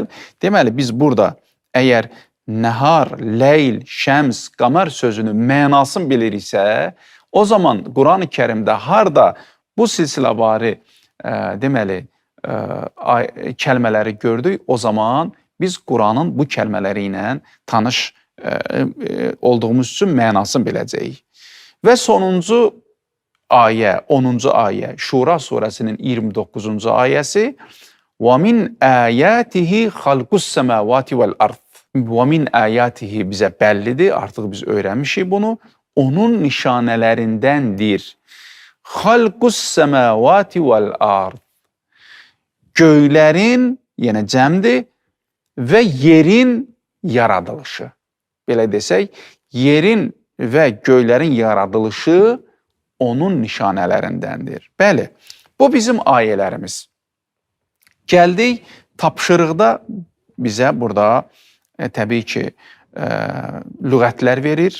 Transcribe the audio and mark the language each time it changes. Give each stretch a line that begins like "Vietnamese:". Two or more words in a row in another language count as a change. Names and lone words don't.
Azerbaijani: Deməli, biz burada əgər
Arabic: نهار، ليل، شمس، قمر
Azerbaijani: sözünün mənasını biliriksə, o zaman Quran-ı Kərimdə harda bu silsiləvari deməli, kəlmələri gördük, o zaman biz Quranın bu kəlmələri ilə tanış olduğumuz üçün mənasını biləcəyik. Və sonuncu ayə, 10-cu ayə, Şura surəsinin 29-cu ayəsi
Arabic: وَمِنْ آيَاتِهِ خَلْقُ السَّمَاوَاتِ وَالْأَرْضِ وَمِنْ آيَاتِهِ
Azerbaijani: bizə bəllidir, artıq biz öyrənmişik bunu. Onun nişanələrindəndir.
Arabic: خَلْقُ السَّمَاوَاتِ وَالْأَرْضِ
Azerbaijani: göylərin, yenə cəmdir, və yerin yaradılışı. Belə desək, yerin və göylərin yaradılışı onun nişanələrindəndir. Bəli, bu bizim ayələrimiz. Gəldik, tapşırıqda bizə burada təbii ki, lüğətlər verir.